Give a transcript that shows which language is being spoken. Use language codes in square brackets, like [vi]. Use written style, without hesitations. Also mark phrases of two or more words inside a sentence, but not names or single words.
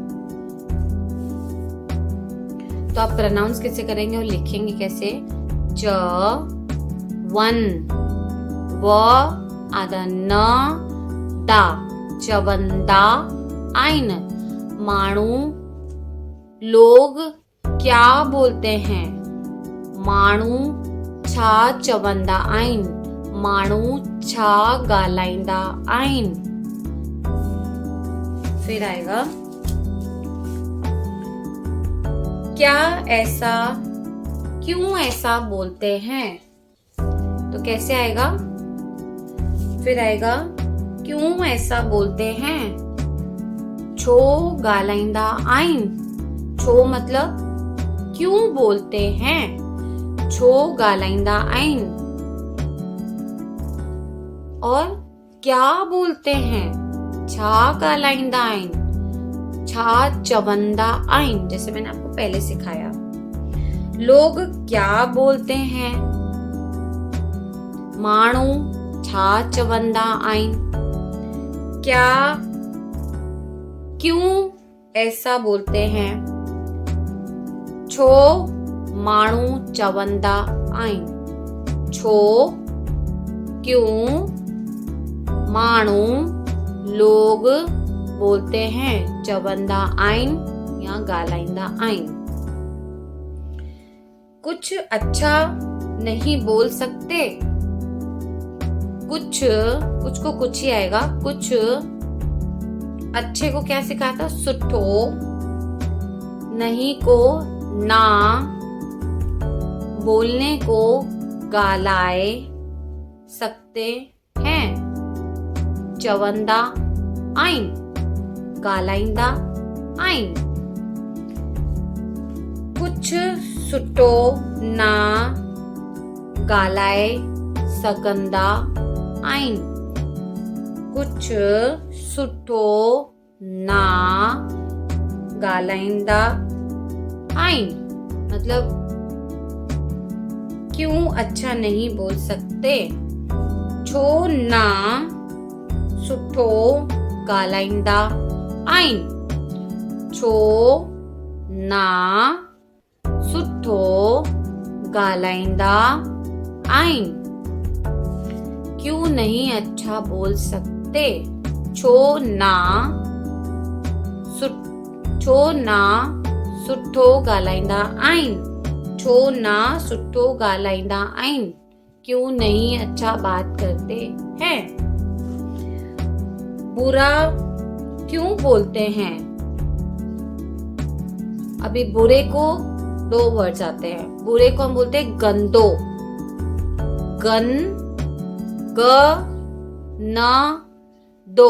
[hi] तो आप प्रोनाउंस कैसे करेंगे और लिखेंगे कैसे? [sd] च वन व आधा न दा, चवंदा आइन। [hi] माणू लोग क्या बोलते हैं। [sd] माणू छा चवंदा आइन। माणू छा गालाइंदा आइन। [hi] फिर आएगा, क्या ऐसा, क्यों ऐसा बोलते हैं। तो कैसे आएगा? फिर आएगा, क्यों ऐसा बोलते हैं। [sd] छो गालाइंदा आइन। [hi] छो मतलब क्यों बोलते हैं। [sd] छो गालाइंदा आइन। [hi] और क्या बोलते हैं। [sd] छा गालाइंदा आइन। छा चवंदा आइन, [hi] जैसे मैंने आपको पहले सिखाया। लोग क्या बोलते हैं। [sd] माण्हू छा चवंदा आहिनि। [hi] क्या, क्यों ऐसा बोलते हैं। [sd] छो माण्हू चवंदा आहिनि। [hi] छो, क्यों माण्हू लोग बोलते हैं, [sd] चवंदा आहिनि या ॻाल्हाईंदा आहिनि। [hi] कुछ अच्छा नहीं बोल सकते। कुछ को कुछ ही आएगा। कुछ अच्छे को क्या सिखाया था, सुठो। नहीं को ना, बोलने को ॻाल्हाए सकते हैं, [sd] चवंदा आहिनि, ॻाल्हाईंदा आहिनि। कुछ सुठो ना ॻाल्हाए सघंदा आहिनि। कुछ सुठो ना ॻाल्हाईंदा आहिनि, [hi] मतलब क्यों अच्छा नहीं बोल सकते। [sd] छो ना सुठो ॻाल्हाईंदा आहिनि। छो ना सुठो ॻाल्हाईंदा आहिनि। [hi] क्यों नहीं अच्छा बोल सकते। [sd] छो ना सुठो ॻाल्हाईंदा आहिनि। छो ना सुठो ॻाल्हाईंदा आहिनि। [hi] क्यों नहीं अच्छा बात करते हैं। बुरा क्यों बोलते हैं। अभी बुरे को दो वर्ड्स आते हैं। बुरे को हम बोलते हैं गंदो। ग न दो।